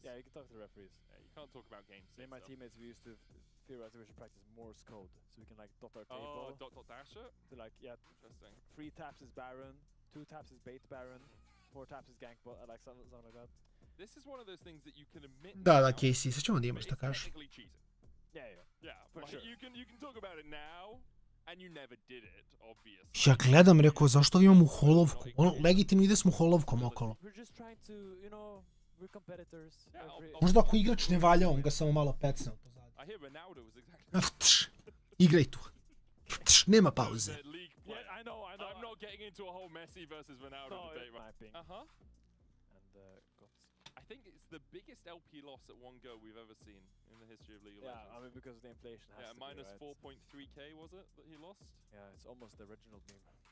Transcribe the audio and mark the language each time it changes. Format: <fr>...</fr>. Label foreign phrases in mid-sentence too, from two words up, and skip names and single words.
<en>Yeah, you can talk to the referees. Yeah, you can't talk about game state. Me and my teammates, we used to theorize that we should practice Morse code, so we can, like, dot our table. Oh, dot dash it? So, like, yeah, interesting. 3 taps is Baron, 2 taps is Bait Baron, 4 taps is Gank, like something like that. This is one of those things that you can admit.</en> <sr>Da, Casey, sad ćemo da imaš, šta kažeš.</sr> <en>Yeah, for sure. You can talk about it now, and you never did it, obviously.</en> <sr>Ja gledam, rekao, zašto imam u holovku? Legitimno ide smo holovkom okolo. Možda ako igrač ne valja, on ga samo malo pecne od pozadnje.</sr> <en>I hear Ronaldo was exactly...</en> <sr>Igraj tu. Nema pauze.</sr> <en>Yeah, I know. I'm not getting into a whole Messi versus Ronaldo debate, right? I think it's the biggest LP loss at one go we've ever seen in the history of League of Legends. Yeah, I mean because of the inflation has to minus be, right? 4.3k was it that he lost? Yeah, it's almost the original meme.</en>